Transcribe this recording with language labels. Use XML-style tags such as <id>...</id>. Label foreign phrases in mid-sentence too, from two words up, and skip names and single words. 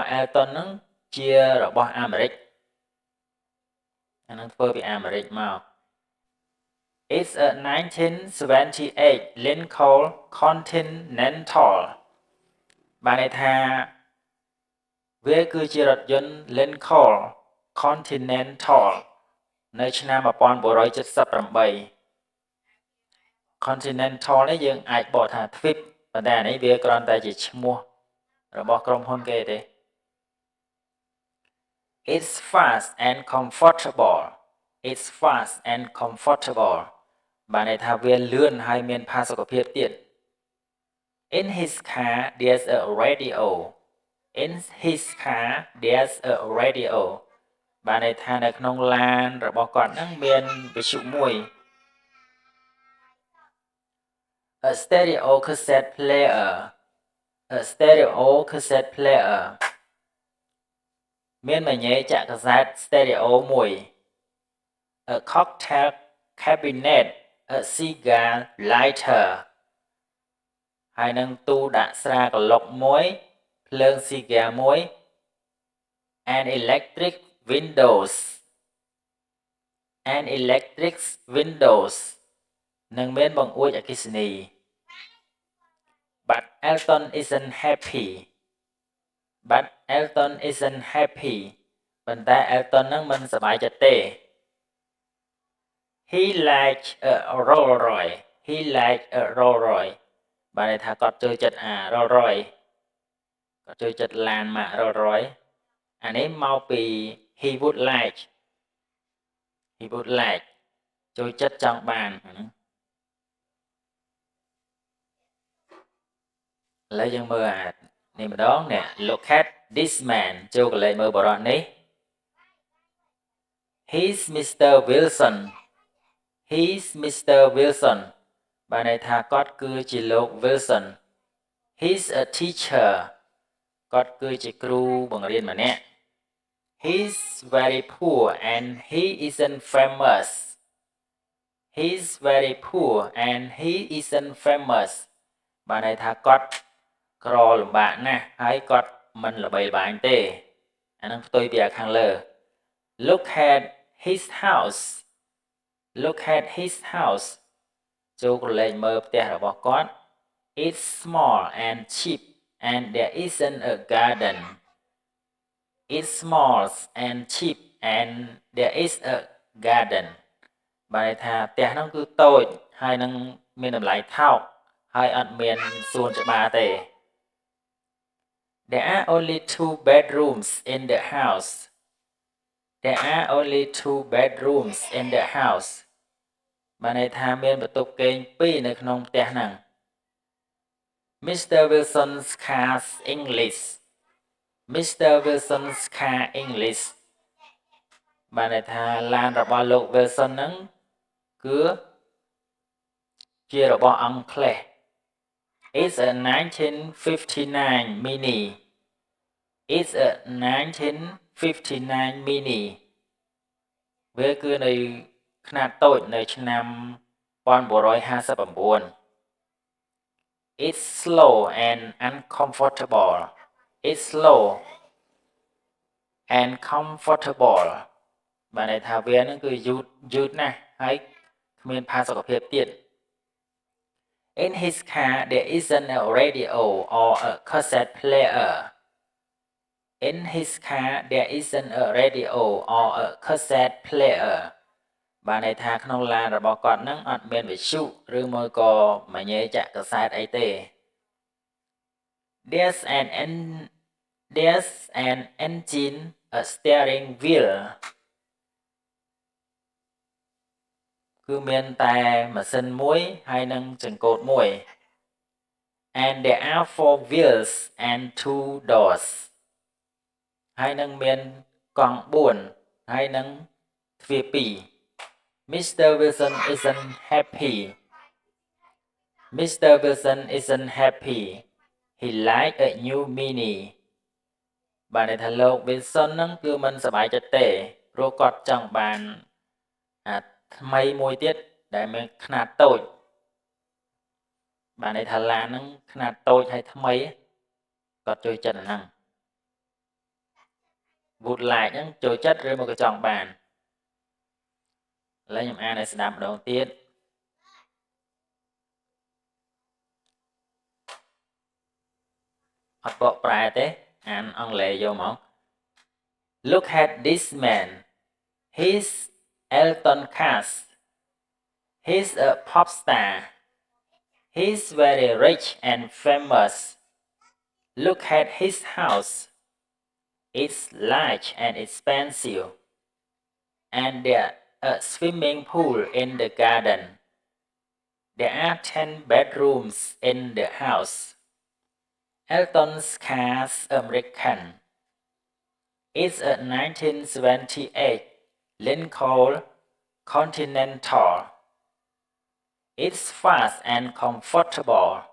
<km>Alton ហ្នឹងជារបស់អាមេរិកអានឹងធ្វើពីអាមេរិកមក</km> <en>It's a 1978 Lincoln Continental</en> <km>បានន័យថាវាគឺជារថយន្ត Lincoln Continental នៅឆ្នាំ1978 Continental នេះយើងអាចបកថាទ្វីបប៉ុន្តែអានេះវាគ្រាន់តែជាឈ្មោះរបស់ក្រុមហ៊ុនគេទេ</km> <en>It's fast and comfortable</en> <km>បានន័យថាវាលឿនហើយមានផាសុកភាពទៀត</km> <en>In his car there's a radio</en> <km>បានន័យថានៅក្នុងឡានរបស់គាត់ហ្នឹងមានវិទ្យុមួយ</km> <en>A stereo cassette player</en> <km>មានមញ៉េចាក់កាសែត stereo មួយ</km> <en>A cocktail cabinet a cigar lighter</en> <km>ហើយនឹងទូដាក់ស្រាក្រឡុកមួយភ្លើង cigar មួយ</km> <en>and electric windows</en> <km>នឹងមានបង្អួចអគ្គិសនី</km> <en>But Elton isn't happy But Elton isn't happy</en> <km>ប៉ុន្តែ Elton នឹងមិនសប្បាយចិត្តទេ</km> <en>He liked a Rolls Royce He liked a Rolls Royce</en> <km>បានន័យថាគាត់ចូលចិត្តអា Rolls Royce គាត់ចូលចិត្តឡានម៉ាក Rolls Royce អានេះមកពី</km> <en>he would like</en> <km>ចូលចិត្តចង់បានហ្នឹង ឥឡូវយើងមើលអានេះម្ដងនេះ</km> <en>Look at this man</en> <km>ចូលកលេចមើលបរិះនេះ</km> <en>He's Mr. Wilson He's Mr. Wilson</en> <km>បានន័យថាគាត់គឺជាលោក Wilson</km> <en>He's a teacher</en> <km>គាត់គឺជាគ្រូបង្រៀនម្នាក់</km> <en>He's very poor and he isn't famous He's very poor and he isn't famous</en> <km>បានន័យ ថាគាត់ក្រលំបាកណាស់ហើយគាត់មិនល្បីល្បាញទេអានឹងផ្ទុយពីខាងលើ</km> <en>Look at his</en> <km>house Look at his</km> <en>house</en> <km>ចូលក្រឡេកមើលផ្ទះរបស់គាត់</km> <en>It's small and cheap and there isn't a garden It's small and cheap and there is a garden</en> <km>បានន័យថាផ្ទះហ្នឹងគឺតូចហើយនឹងមានតម្លៃថោកហើយអត់មានសួនច្បារទេ</km> <en>There are only 2 bedrooms in the house There are only 2 bedrooms in the house</en> <km>បានន័យថាមានបន្ទប់គេង2នៅក្នុងផ្ទះហ្នឹង</km> <en>Mr. Wilson's car's English Mr. Wilson's car English</en> <km>បានន័យថាឡានរបស់លោក Wilson ហ្នឹងគឺជារបស់អង់គ្លេស</km> <en>It's a 1959 Mini It's a 1959 Mini</en> <km>វាគឺនៅខ្នាតតូចនៅឆ្នាំ</km> <en>1959 It's slow and uncomfortable It's slow and comfortable</en> <km>បានន័យថាវានឹងគឺយឺតណាស់ហើយ</km> <en>គ្មានផាសុកភាពទៀត In his car there isn't a radio or a cassette player In his car there isn't a radio or a cassette player</en> <km>បានន័យថាក្នុងឡានរបស់គាត់នឹងអត់មានវិទ្យុឬមួយក៏មញ៉េចាក់កាសែតអីទេ</km> <en>There's an engine a steering wheel</en> <km>គឺមានតែម៉ាស៊ីនមួយហើយនឹងចង្កូតមួយ</km> <en>And there are 4 wheels and 2 doors</en> <km>ហើយនឹងមានកង់4ហើយនឹងទ្វារ2 Mr.</km> <en>Wilson isn't happy Mr. Wilson isn't happy He like a new Mini</en> <km>បានន័យថាលោក Wilson ហ្នឹងគឺមិនសប្បាយចិត្តទេព្រោះគាត់ចង់បានថ្មីមួយទៀតដែលមានខ្នាតតូចបានន័យថាឡានហ្នឹងខ្នាតតូចហើយថ្មីគាត់ចូលចិត្តអាហ្នឹង</km> <en>would like</en> <km>ហ្នឹងចូលចិត្តឬមកក៏ចង់បានឥឡូវខ្ញុំអានឲ្យស្ដាប់ម្ដងទៀតអត់បក ប្រែទេអានអង់គ្លេសយកមក</km> <en>Look at this man He's Elton Cass He's a pop star He's very rich and famous Look at his house It's large and expensive and there's a swimming pool in the garden There are 10 bedrooms in the house Elton's car's American It's a 1978 Lincoln Continental It's fast and comfortable</en>